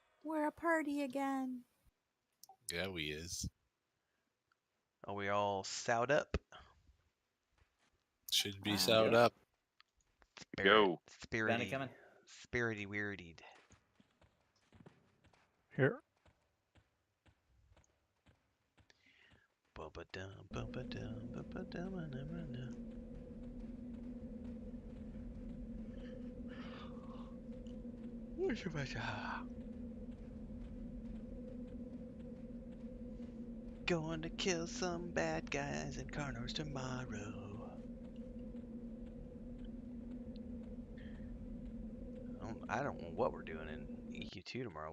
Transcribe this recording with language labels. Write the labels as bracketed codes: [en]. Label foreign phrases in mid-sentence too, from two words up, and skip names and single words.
[en] We're a party again. Yeah, we is. Are we all sowed up? Should be Wow. sewed Yeah. up. Go. Bounty Spirity. coming. Spirity weirdied. Here. Ba-ba-dum, ba-ba-dum, ba-ba-dum, ba-dum. Going to kill some bad guys in Carnors tomorrow. I don't know what we're doing in EQ2 tomorrow.